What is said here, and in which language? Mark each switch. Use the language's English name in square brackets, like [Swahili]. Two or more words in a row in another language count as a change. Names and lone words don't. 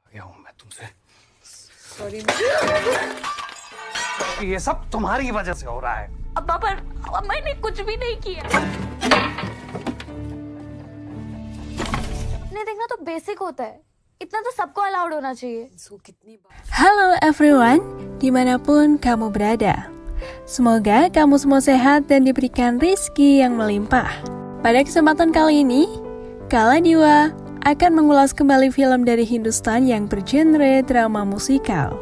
[Hindi] गया हूं मैं तुमसे। सॉरी। ये सब तुम्हारी वजह से हो रहा है। अब्बा पर मैंने कुछ भी नहीं किया। नहीं देखना तो बेसिक होता है, इतना तो सबको अलाउड होना चाहिए। [Indonesian] Halo everyone, dimanapun kamu berada. Semoga kamu semua sehat dan diberikan rezeki yang melimpah. Pada kesempatan kali ini, Kala Diwa akan mengulas kembali film dari Hindustan yang bergenre drama musikal.